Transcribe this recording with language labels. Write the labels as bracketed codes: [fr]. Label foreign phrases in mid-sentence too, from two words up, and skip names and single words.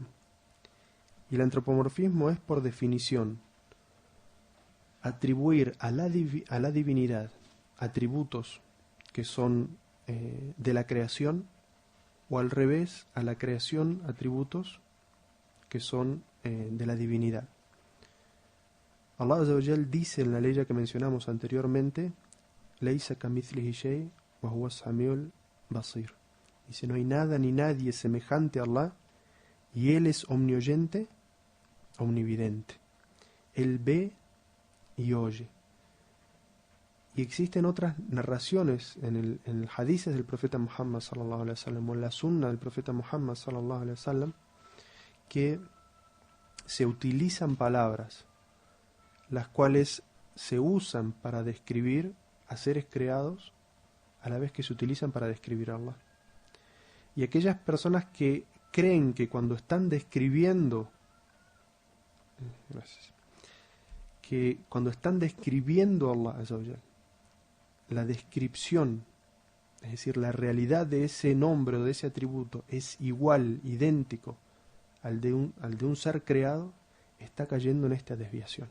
[es] Y el antropomorfismo es, por definición, atribuir a la divinidad atributos que son de la creación, o al revés, a la creación atributos que son de la divinidad. Allah [ar] عز وجل [es] dice en la ley que mencionamos anteriormente: [ar] ليس كمثله شيء وهو السميع البصير. [es] Dice, no hay nada ni nadie semejante a Allah, y Él es omnioyente, omnividente. Él ve y oye. Y existen otras narraciones en el hadices del profeta Muhammad [ar] صلى الله عليه وسلم, [es] o en la sunna del profeta Muhammad [ar] صلى الله عليه وسلم, [es] que se utilizan palabras las cuales se usan para describir a seres creados a la vez que se utilizan para describir a Allah. Y aquellas personas que creen que cuando están describiendo a Allah [ar] عز وجل, [es] la descripción, es decir, la realidad de ese nombre o de ese atributo es igual, idéntico al de un ser creado, está cayendo en esta desviación.